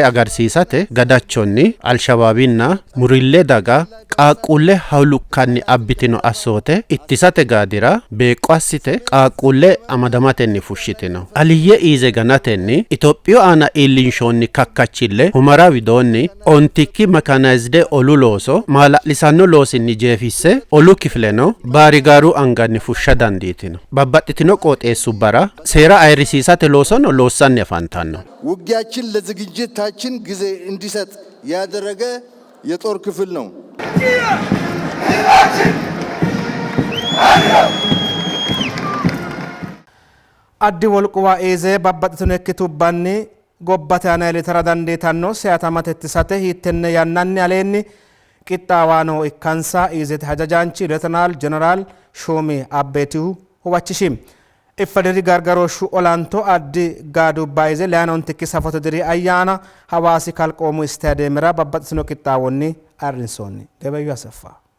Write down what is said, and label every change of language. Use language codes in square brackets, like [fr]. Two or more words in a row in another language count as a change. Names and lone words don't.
[sid] agarsiisate gadachonni alshabaabinna murillee daga qaaqqulle hawlukkanni abbitino assoote ittisate gaadira beeqqo assite qaaqqulle amadamatenni fushshitino aliyye iize ganatenni Itoophiyu aana iillinshoonni kakkachille humara widoonni ontikki mekaanizde olu looso maala'lisanno loosinni jeefisse olu kifileno baarigaaru anganni fushsha dandiitino babbaxxitino qooxeessubbara seera ayirisiisate loosono loossanni afantanno [am] ውጊያችን ለዝግጅታችን ጊዜ እንዲሰጥ ያደረገ የጦር ክፍል ነው። [sid] addi wolquwa eeze babbaxxitino ikkitubbanni gobbate ana ilitara dandiitanno seyatamate ittisate hiittenne yannanni aleenni qixxaawaano ikkansa iizete hajajaanchi Leetinaal Jeneraal Shoomee Abbeetihu hubachishi Ifadiri gargarooshshu olaantoo addi gaadubba ize layna ontikki safote diri ayyaana hawaasi kalqoomu istaadiyeemira babbaxxitino qixxaawonni arrinsoonni Debayyu Asaffaa